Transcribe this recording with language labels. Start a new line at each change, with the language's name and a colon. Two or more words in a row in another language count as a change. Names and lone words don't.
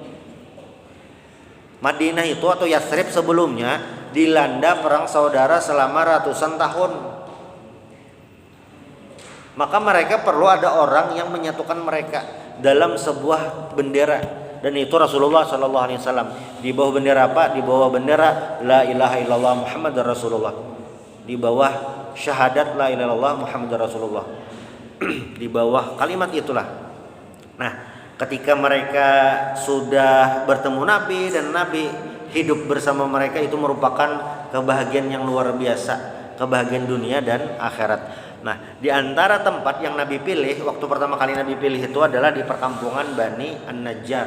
Indonesian: Madinah itu atau Yatsrib sebelumnya dilanda perang saudara selama ratusan tahun. Maka mereka perlu ada orang yang menyatukan mereka dalam sebuah bendera, dan itu Rasulullah SAW. Di bawah bendera apa? Di bawah bendera
Arabic: لا إله إلا الله محمد رسول الله.
Indonesian: Di bawah syahadat
Arabic: لا إله إلا الله محمد رسول الله.
Indonesian: di bawah kalimat itulah. Nah, ketika mereka sudah bertemu Nabi dan Nabi hidup bersama mereka, itu merupakan kebahagiaan yang luar biasa, kebahagiaan dunia dan akhirat. Nah, di antara tempat yang Nabi pilih waktu pertama kali Nabi pilih itu adalah di perkampungan Bani An-Najjar.